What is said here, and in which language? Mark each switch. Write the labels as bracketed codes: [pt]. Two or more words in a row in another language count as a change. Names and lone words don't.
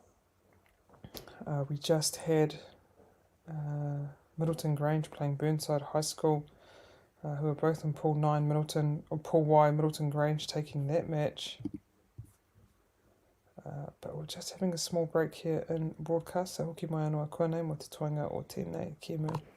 [en] We just had Middleton Grange playing Burnside High School, who are both in Pool 9, Pool Y, Middleton Grange taking that match. But we're just having a small break here in broadcast, so [mi] hoki mai anō a koenei mo te toanga o tēnei kēmu.